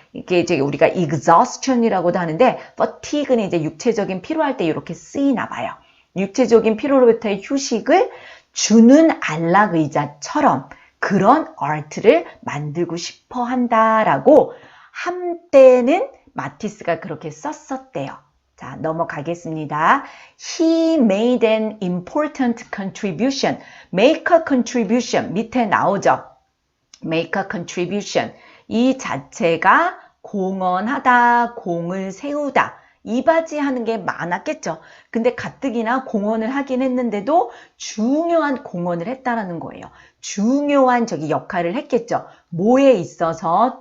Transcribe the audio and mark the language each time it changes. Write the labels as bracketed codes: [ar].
[ko] 이게 이제 우리가 exhaustion이라고도 하는데, fatigue는 이제 육체적인 피로할 때 이렇게 쓰이나 봐요. 육체적인 피로로부터의 휴식을 주는 안락의자처럼 그런 art를 만들고 싶어 한다라고 한때는 마티스가 그렇게 썼었대요. 자, 넘어가겠습니다. [en] He made an important contribution. Make a contribution. [ko] 밑에 나오죠. [en] Make a contribution. [ko] 이 자체가 공헌하다, 공을 세우다. 이바지하는 게 많았겠죠. 근데 가뜩이나 공헌을 하긴 했는데도 중요한 공헌을 했다라는 거예요. 중요한 역할을 했겠죠. 뭐에 있어서?